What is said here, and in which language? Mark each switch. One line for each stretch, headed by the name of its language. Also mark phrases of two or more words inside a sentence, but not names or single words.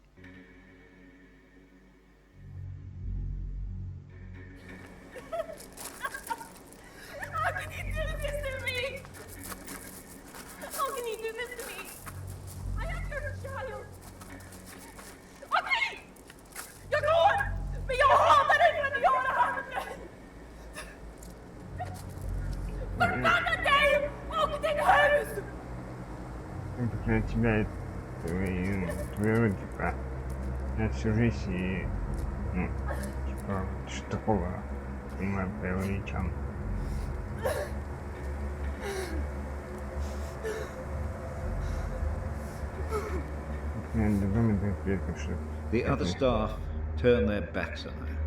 English: How can you do this to me? How can you do this to me? I am your child. Okay! You're gone!
Swedish: Men jag hatar dig för att du gör det här med mig! Förbanna dig och ditt hus!
Russian: Для тебя твою, типа, на всю жизнь и, ну, типа, что такого, понимаю, преувеличен.
English: The other staff turned their backs on her.